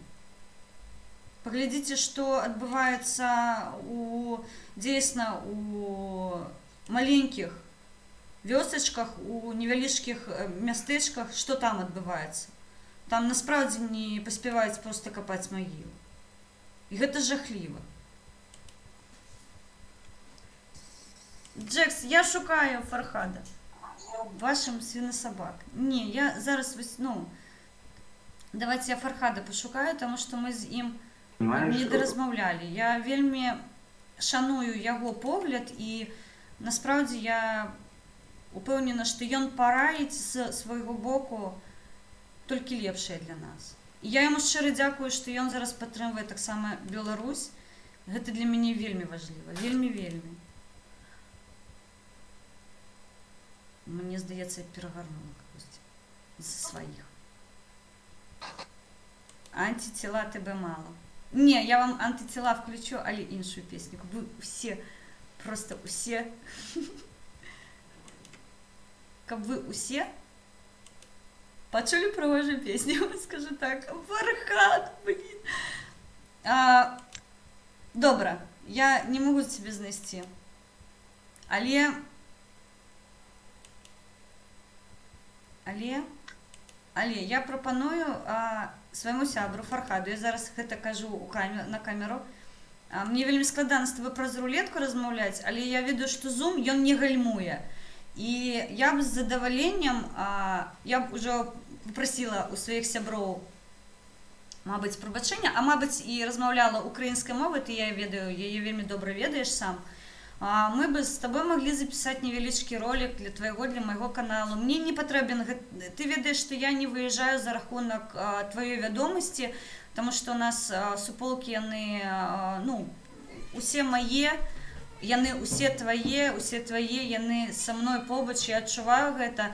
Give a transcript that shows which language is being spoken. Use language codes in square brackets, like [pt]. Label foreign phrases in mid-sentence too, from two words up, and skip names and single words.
[be] Паглядзіце, што адбываецца дзейсна у маленькіх вёсачках, у невялічкіх мястэчках, што там адбываецца. Там насправдзе не паспяваюць проста капаць магілу. І гэта жахліва. Джекс, я шукаю Фархада. [uk] Вашим свинособак. Не, я зараз, давайте я Фархада пошукаю, тому што [be] мы з ім не даразмаўлялі. Я вельмі шаную яго погляд, і насправдзе я упэўнена, што ён параіць з свайго боку толькі лепшае для нас. І я яму шчыра дзякую, што ён зараз падтрымвае таксама Беларусь. Гэта для мяне вельмі важліва, вельмі. Мне здаецца, я перагарнула кагосьці з сваіх. [ru] Антитела тебе мало. Не, я вам антитела включу, [be] але іншую песню. Вы усе, просто усе, каб вы усе пачулі прыгожую песню, скажу так. [ru] Фархад, блин. [be] Добра, я не могу тебе знайсці. Але я прапаную свайму сябру Фархаду, я зараз гэта кажу на камеру. Мне вельмі складана з тобой праз рулетку размаўляць, але я ведаю, што Zoom, ён не гальмуе. І я б з задаволеннем, [uk] я б уже попросила у своїх [be] сяброў, мабыць, прабачэння, а мабыць, і размаўляла украінскай мовай, ты я ведаю, яе вельмі добра ведаеш сам. Мы бы з табой маглі запісаць невялічкі ролик для твайго, для майго каналу. Мне не патрэбен, ты ведаеш, што я не выязджаю за рахунак тваёй вядомасці, таму што у нас суполкі, яны, ну, усе мае, яны усе твае, яны са мной побач, я адчуваю гэта.